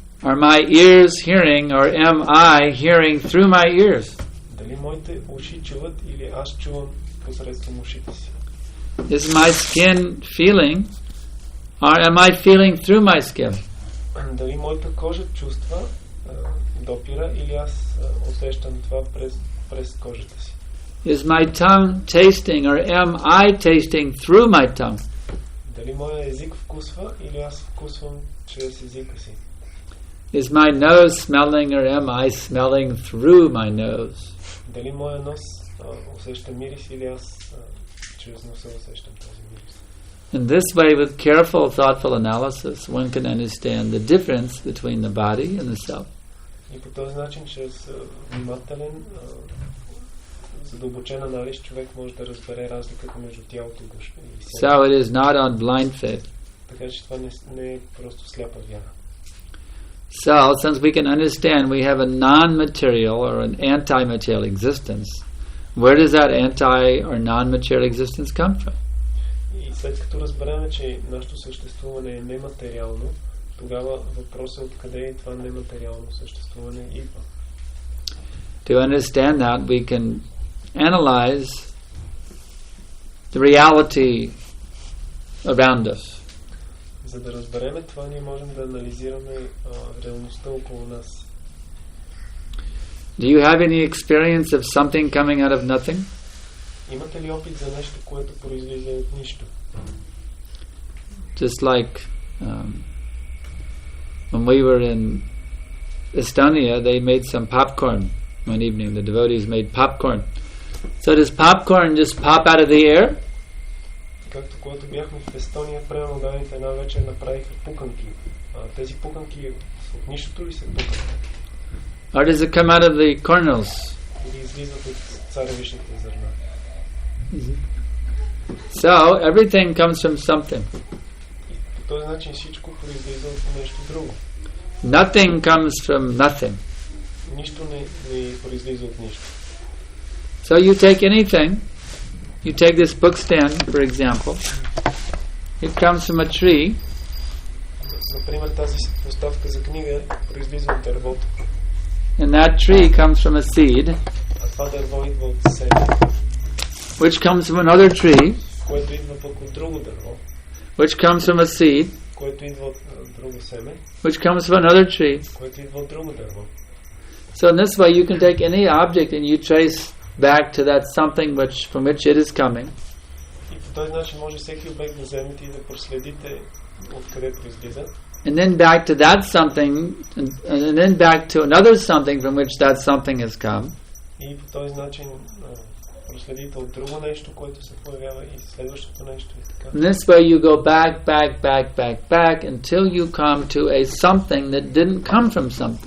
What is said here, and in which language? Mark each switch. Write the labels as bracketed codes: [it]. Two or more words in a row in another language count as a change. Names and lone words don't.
[en] Are my ears hearing, or am I hearing through my ears? [bg] Дали моите уши чуват или аз чувам посредством ушите си? [en] Is my skin feeling, or am I feeling through my skin? [bg] Дали моята кожа чувства допира или аз усещам това през кожата си? [en] Is my tongue tasting, or am I tasting through my tongue? [bg] Дали моя език вкусва или аз вкусвам чрез езика си? [en] Is my nose smelling, or am I smelling through my nose? [bg] Дали моя нос усеща мирис или аз чрез носа усещам този мирис? [en] In this way, with careful, thoughtful analysis, one can understand the difference between the body and the self. [bg] И по този начин, чрез внимателен, задълбочен анализ, човек може да разбере разликата между тялото и душата. [en] So it is not on blind faith. [bg] Така че това не е просто сляпа вяра. [en] So, since we can understand we have a non-material or an anti-material existence, where does that anti- or non-material existence come from? [bg] И след като разберем, че нашето съществуване е нематериално, тогава въпросът е откъде това нематериално съществуване идва. [en] To understand that, we can analyze the reality around us. [bg] За да разбереме това, ние можем да анализираме реалността около нас. [en] Do you have any experience of something coming out of nothing? [bg] Имате ли опит за нещо, което произлиза от нищо? [en] Just like when we were in Estonia, they made some popcorn one evening. The devotees made popcorn. So does popcorn just pop out of the air? [bg] Както когато бяхме в Естония, примерно дадените една вечер направиха пуканки. Тези пуканки от нищото ли се пукат? [en] Or does it come out of the kernels? [bg] Или излизат от царевичните зърна? [en] So everything comes from something. [bg] И по този начин всичко произлиза от нещо друго. [en] Nothing comes from nothing. [bg] Нищо не произлиза от нищо. [en] So you take anything. You take this book stand, for example. It comes from a tree. [bg] Например, тази поставка за книга произлиза от дървото. [en] And that tree comes from a seed. [bg] А това дърво идва от семе. [en] Which comes from another tree. [bg] Което идва пък от друго дърво. [en] Which comes from a seed. [bg] Което идва от друго семе. [en] Which comes from another tree. [bg] Което идва от друго дърво. [en] So in this way you can take any object and you trace back to that something from which it is coming. [bg] И по този начин може всеки обект да вземете и да проследите откъде произлиза. [en] And then back to that something, and then back to another something from which that something has come. [bg] И по този начин проследите от друго нещо, което се появява, и следващото нещо и така. [en] In this way you go back until you come to a something that didn't come from something.